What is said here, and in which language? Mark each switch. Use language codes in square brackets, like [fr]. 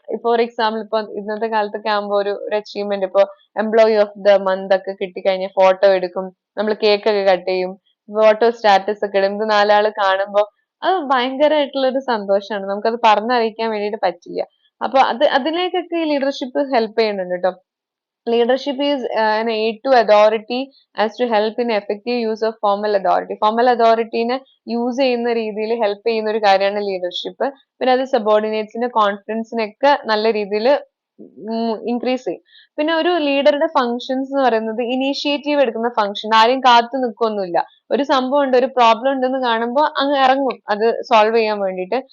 [ml] For example ഇപ്പൊ ഇന്നത്തെ കാലത്തൊക്കെ ആകുമ്പോൾ ഒരു അച്ചീവ്മെന്റ്, ഇപ്പൊ എംപ്ലോയി ഓഫ് ദ മന്ത് ഒക്കെ കിട്ടിക്കഴിഞ്ഞാൽ ഫോട്ടോ എടുക്കും, നമ്മൾ കേക്ക് ഒക്കെ കട്ട് ചെയ്യും, ഫോട്ടോ സ്റ്റാറ്റസ് ഒക്കെ ഇടും. ഇത് നാലാള് കാണുമ്പോൾ അത് ഭയങ്കരമായിട്ടുള്ള ഒരു സന്തോഷമാണ്, നമുക്കത് പറഞ്ഞറിയിക്കാൻ വേണ്ടിയിട്ട് പറ്റില്ല. അപ്പൊ അതിലേക്കൊക്കെ ഈ ലീഡർഷിപ്പ് ഹെൽപ്പ് ചെയ്യുന്നുണ്ട് കേട്ടോ. [en] Leadership is an aid to authority as to help in effective use of formal authority. [ml] Formal authority നെ യൂസ് ചെയ്യുന്ന രീതിയിൽ ഹെൽപ്പ് ചെയ്യുന്ന ഒരു കാര്യമാണ് ലീഡർഷിപ്പ്. പിന്നെ അത് സബോർഡിനേറ്റ്സിന്റെ കോൺഫിഡൻസിനൊക്കെ നല്ല രീതിയിൽ ഇൻക്രീസ് ചെയ്യും. പിന്നെ ഒരു ലീഡറുടെ ഫങ്ഷൻസ് എന്ന് പറയുന്നത് ഇനീഷ്യേറ്റീവ് എടുക്കുന്ന ഫങ്ഷൻ, ആരെയും കാത്തു നിൽക്കൊന്നുമില്ല. ഒരു സംഭവം ഉണ്ട്, ഒരു പ്രോബ്ലം ഉണ്ടെന്ന് കാണുമ്പോൾ അങ്ങ് ഇറങ്ങും അത് സോൾവ് ചെയ്യാൻ വേണ്ടിയിട്ട്.